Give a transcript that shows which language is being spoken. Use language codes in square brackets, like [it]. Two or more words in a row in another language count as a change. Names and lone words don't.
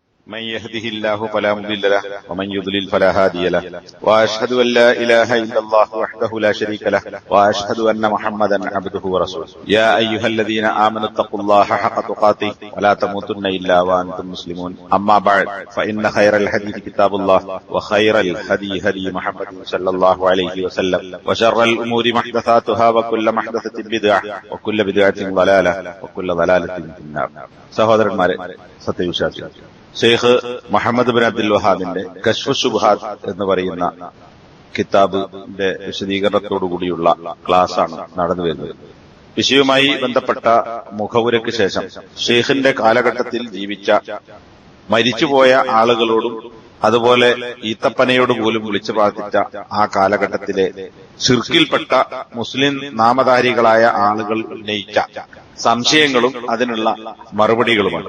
[ar] من يهده الله فلا مضل له ومن يضلل فلا هادي له واشهد ان لا اله الا الله وحده لا شريك له واشهد ان محمدا عبده ورسوله يا ايها الذين امنوا اتقوا الله حق تقاته ولا تموتن الا وانتم مسلمون اما بعد فان خير الحديث كتاب الله وخير الهدي هدي محمد صلى الله عليه وسلم وشر الامور محدثاتها وكل محدثة بدعة وكل بدعة ضلالة وكل ضلالة في النار. [ml] സഹോദരന്മാരെ, സത്യവിശ്വാസികൾ, ഷെയ്ഖ് മുഹമ്മദ് ബിൻ അബ്ദുൽ വഹാബിന്റെ കശ്ഫ് ശുബ്ഹാത്ത് എന്ന് പറയുന്ന കിതാബിന്റെ വിശദീകരണത്തോടുകൂടിയുള്ള ക്ലാസ്സാണ് നടന്നു വരുന്നത്. വിഷയവുമായി ബന്ധപ്പെട്ട മുഖവുരയ്ക്ക് ശേഷം ഷെയ്ഖിന്റെ കാലഘട്ടത്തിൽ ജീവിച്ച മരിച്ചുപോയ ആളുകളോടും അതുപോലെ ഈത്തപ്പനയോട് പോലും വിളിച്ചു പ്രാർത്ഥിച്ച ആ കാലഘട്ടത്തിലെ ശിർക്കിൽപ്പെട്ട മുസ്ലിം നാമധാരികളായ ആളുകൾ ഉന്നയിച്ച സംശയങ്ങളും അതിനുള്ള മറുപടികളുമാണ്.